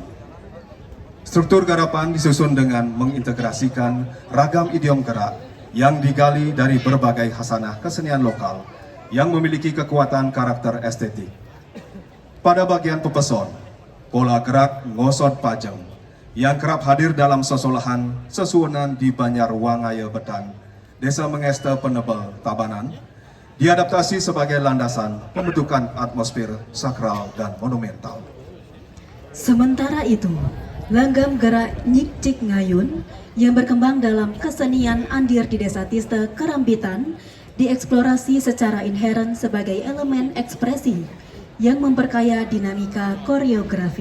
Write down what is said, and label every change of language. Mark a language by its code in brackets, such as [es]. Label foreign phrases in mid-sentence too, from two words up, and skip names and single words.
[id] Struktur garapan disusun dengan mengintegrasikan ragam idiom gerak yang digali dari berbagai khasanah kesenian lokal yang memiliki kekuatan karakter estetik. Pada bagian pepeson, pola gerak ngosot pajeng yang kerap hadir dalam sosolahan sesuunan di Banjar Wangaya Betan, Desa Mengeste Penebel, Tabanan, diadaptasi sebagai landasan pembentukan atmosfer sakral dan monumental. Sementara itu, langgam gerak Nyik Cik Ngayun yang berkembang dalam kesenian Andir di Desa Tiste Kerambitan dieksplorasi secara inheren sebagai elemen ekspresi yang memperkaya dinamika koreografi.